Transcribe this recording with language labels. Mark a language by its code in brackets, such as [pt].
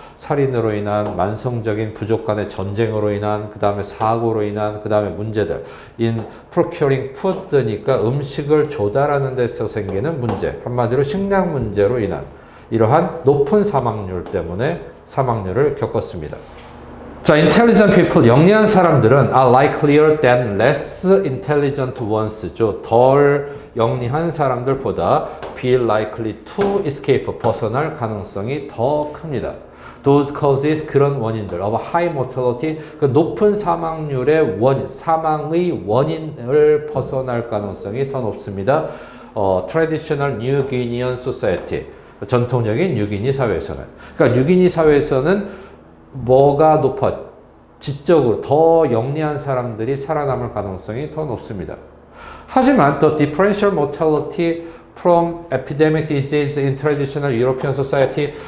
[ko] 살인으로 인한, 만성적인 부족 간의 전쟁으로 인한, 그 다음에 사고로 인한, 그 다음에 문제들. [en] in procuring food [ko] 니까 음식을 조달하는 데서 생기는 문제. 한마디로 식량 문제로 인한 이러한 높은 사망률 때문에 사망률을 겪었습니다. [en] 자, intelligent people, [ko] 영리한 사람들은 [en] are likelier than less intelligent ones죠. [ko] 덜 영리한 사람들보다 [en] be likely to escape, [ko] 벗어날 가능성이 더 큽니다. [en] Those causes, [ko] 그런 원인들, [en] of high mortality, [ko] 그 높은 사망률의 사망의 원인을 벗어날 가능성이 더 높습니다. [en] Traditional New Guinean Society, [ko] 전통적인 뉴기니 사회에서는. 그러니까 뉴기니 사회에서는 뭐가 높아? 지적으로 더 영리한 사람들이 살아남을 가능성이 더 높습니다. [en] 하지만 the differential mortality from epidemic disease in traditional European society.